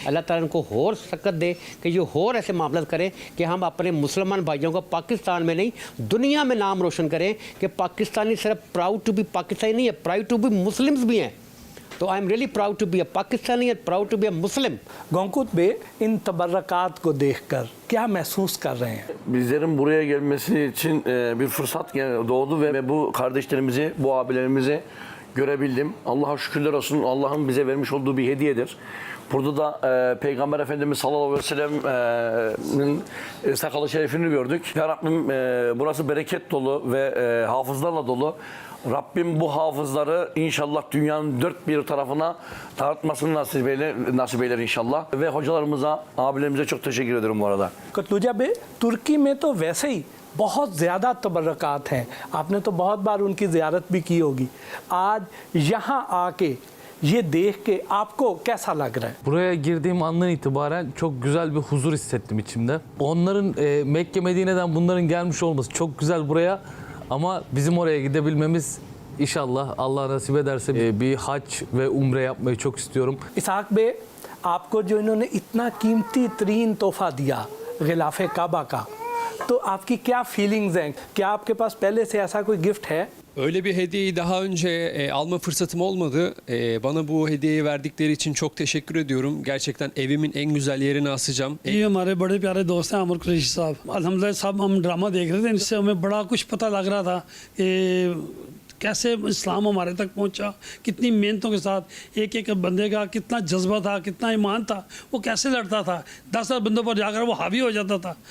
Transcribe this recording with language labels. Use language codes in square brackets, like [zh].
[hi] अल्लाह ताला इनको और सकत दे कि ये और ऐसे मामला करें कि हम अपने मुसलमान भाइयों को पाकिस्तान में नहीं दुनिया में नाम रोशन करें कि पाकिस्तानी सिर्फ [en] proud to be Pakistani [hi] नहीं है, [en] proud to be Muslims [hi] भी हैं। [en] तो I am really proud to be a Pakistani and proud to be a Muslim. [hi] Gonkut Bey, इन तबर्रकात को देखकर क्या महसूस कर रहे हैं? [tr] Bizlerin buraya gelmesi için bir fırsat doğdu ve bu kardeşlerimizi, bu abilerimizi görebildim. Allah'a şükürler olsun. Allah'ın bize vermiş olduğu bir hediyedir. Burada da Peygamber Efendimiz sallallahu aleyhi ve sellem'in sakalı şerifini gördük. Ya Rabbim burası bereket dolu ve hafızlarla dolu. Rabbim bu hafızları inşallah dünyanın dört bir tarafına dağıtmasını nasip eyler inşallah. Ve hocalarımıza, abilerimize çok teşekkür ederim bu arada. [hi] कतलुजा बे, तुर्की में तो वैसे ही बहुत ज़्यादा तबर्रकात हैं, आपने तो बहुत बार उनकी ज़ियारत भी की होगी। आज यहाँ आके ये देख के आपको कैसा लग रहा है? [tr] Buraya girdiğim andan itibaren çok güzel bir huzur hissettim içimde. Onların Mekke Medine'den bunların gelmiş olması çok güzel buraya ama bizim oraya gidebilmemiz inşallah Allah nasip ederse bir hac ve umre yapmayı çok istiyorum. [hi] Isaac बे, आपको जो इन्होंने इतना कीमती तरीन तोहफा दिया गिलाफ काबा का, तो आपकी क्या फीलिंग्स हैं? क्या आपके पास पहले से ऐसा कोई गिफ्ट है? [tr] Öyle bir hediyeyi daha önce alma fırsatım olmadı. Bana bu hediyeyi verdikleri için çok teşekkür ediyorum. Gerçekten evimin en güzel yerine asacağım. [hi] ये हमारे बड़े प्यारे दोस्त हैं अमर कुरैशी साहब। अल्हम्दुलिल्लाह साहब हम ड्रामा देख रहे थे, इससे हमें बड़ा कुछ पता लग रहा था कि कैसे इस्लाम हमारे तक पहुंचा, कितनी मेहनतों के साथ एक एक बंदे का कितना जज्बा था, कितना ईमान था, वो कैसे लड़ता था, 10 बंदों पर जाकर वो हावी हो जाता था।